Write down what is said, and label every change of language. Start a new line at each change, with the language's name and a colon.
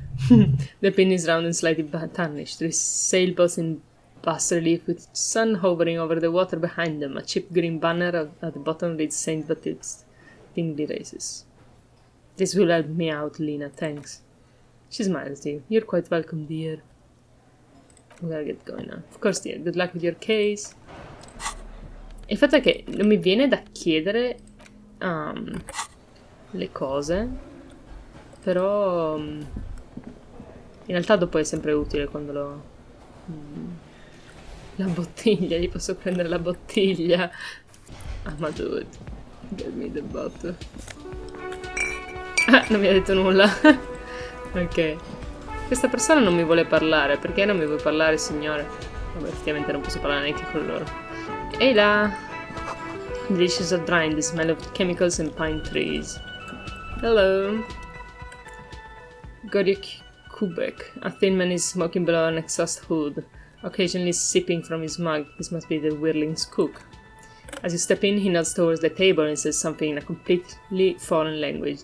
English: The pin is round and slightly tarnished. There is sailboats in bas relief with sun hovering over the water behind them. A chipped green banner at the bottom reads St. Baptiste. Tingley Races. This will help me out, Lena, thanks. She smiles to you. You're quite welcome, dear. We gotta get going now. Of course, dear. Good luck with your case.
Italian: Il fatto è che non mi viene da chiedere le cose, però in realtà dopo è sempre utile quando lo... la bottiglia, gli posso prendere la bottiglia. Ah, ma
English: dude, get me the bottle.
Italian: Ah, non mi ha detto nulla. Ok. Questa persona non mi vuole parlare. Perché non mi vuole parlare, signore? Vabbè, effettivamente non posso parlare neanche con loro. Ehi là!
English: The dishes are drying, the smell of chemicals and pine trees. Hello. Gorik Kubek. A thin man is smoking below an exhaust hood, occasionally sipping from his mug. This must be the Whirling's cook. As you step in, he nods towards the table and says something in a completely foreign language.